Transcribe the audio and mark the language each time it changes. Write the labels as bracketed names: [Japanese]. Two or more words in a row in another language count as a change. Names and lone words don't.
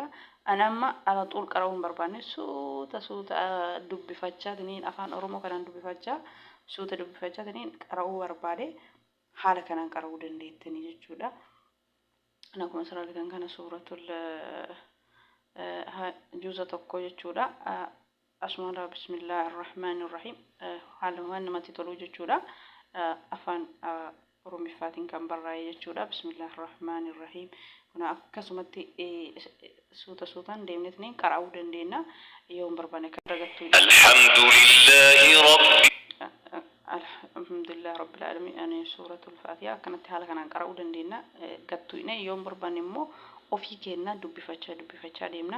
[Oromo] Anamma [Arabic] على طول [Oromo] qara'uu hin barbaanne suuta dubbifachaa tiniin afaan oromoo kanaan dubbifachaa suuta dubbifachaa tiniin qara'uu barbaade haala kanaan qara'uu dandeettanii jechuudha. Akkuma asirra argitan kana suuratul juuza tokko jechuudha. Asmaara [Arabic] بسم الله الرحمن الرحيم [Oromo] haala waan namatti tolu jechuudha. Afaan oromifaatiin kan barraa'e jechuudha. [Arabic] بسم الله الرحمن الرحيم. [Oromo] Kuna akkasumatti suutaan deemnetanii qara'uu dandeenya yoo barbaanne kan argattu. Alhamdulillahi [Arabic] رب العالمين [Oromo] ani [Arabic] سورة الفاتحة [Oromo] akkanatti haala kanaan qara'uu dandeenya gattuine yoo barbaanne immoo ofii keenya dubbifachaa deemna.